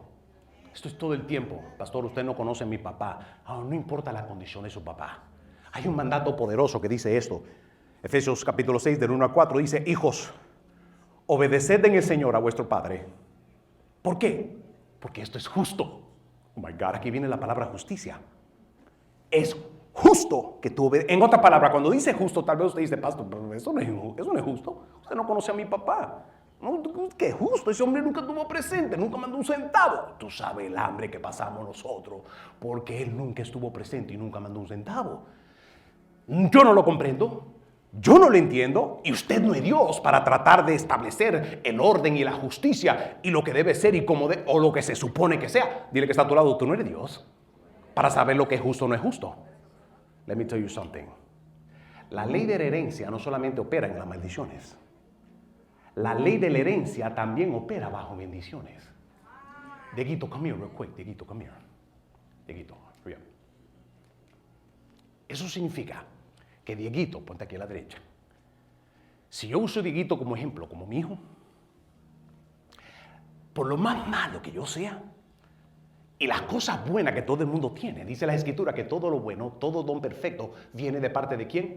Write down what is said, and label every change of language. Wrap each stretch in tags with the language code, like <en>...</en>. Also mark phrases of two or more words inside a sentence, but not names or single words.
<es>Esto es todo el tiempo. Pastor, usted no conoce a mi papá. No importa la condición de su papá. Hay un mandato poderoso que dice esto. Efesios capítulo 6, del 1 al 4 dice: hijos, obedeced en el Señor a vuestro Padre. ¿Por qué? Porque esto es justo.</es> <en>Oh my God,</en> <es>aquí viene la palabra justicia. Es justo que tú obedezcas. En otra palabra, cuando dice justo, tal vez usted dice: pastor, pero eso no es justo. Usted no conoce a mi papá. No, qué justo, ese hombre nunca estuvo presente, nunca mandó un centavo. Tú sabes el hambre que pasamos nosotros, porque él nunca estuvo presente y nunca mandó un centavo. Yo no lo comprendo, yo no lo entiendo, y usted no es Dios para tratar de establecer el orden y la justicia y lo que debe ser y cómo o lo que se supone que sea. Dile que está a tu lado, tú no eres Dios para saber lo que es justo o no es justo.</es> <en>Let me tell you something.</en> <es>La ley de la herencia no solamente opera en las maldiciones. La ley de la herencia también opera bajo bendiciones. Dieguito,</es> <en>come here real quick. Dieguito, come here. Dieguito, hurry up.</en> <es>Eso significa que Dieguito, ponte aquí a la derecha. Si yo uso a Dieguito como ejemplo, como mi hijo, por lo más malo que yo sea, y las cosas buenas que todo el mundo tiene, dice la Escritura que todo lo bueno, todo don perfecto, viene de parte de ¿quién?</es>